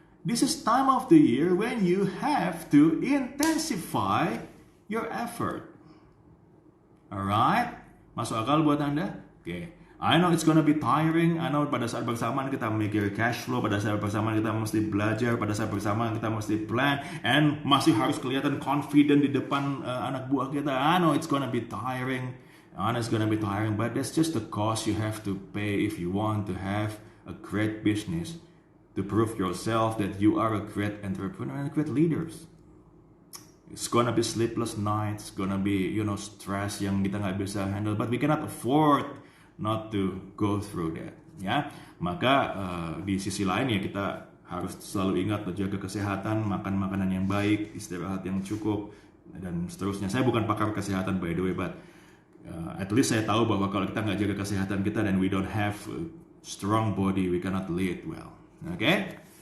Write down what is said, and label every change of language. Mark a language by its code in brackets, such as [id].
[en] This is time of the year when you have to intensify your effort. Alright? [id] Masuk akal buat Anda? [en] Okay. I know it's gonna be tiring. I know [id] pada saat bersamaan kita memikir cash flow, pada saat bersamaan kita mesti belajar, pada saat bersamaan kita mesti plan, and masih harus kelihatan confident di depan anak buah kita. [en] I know it's gonna be tiring. I know it's gonna be tiring, but that's just the cost you have to pay if you want to have a great business, to prove yourself that you are a great entrepreneur and great leaders. It's gonna be sleepless nights, gonna be, stress [id] yang kita nggak bisa [en] handle, but we cannot afford not to go through that. [id] Ya, maka di sisi lain ya kita harus selalu ingat menjaga kesehatan, makan makanan yang baik, istirahat yang cukup, dan seterusnya. Saya bukan pakar kesehatan [en] by the way, but at least [id] saya tahu bahwa kalau kita nggak jaga kesehatan kita dan [en] we don't have a strong body, we cannot lead well. Okay?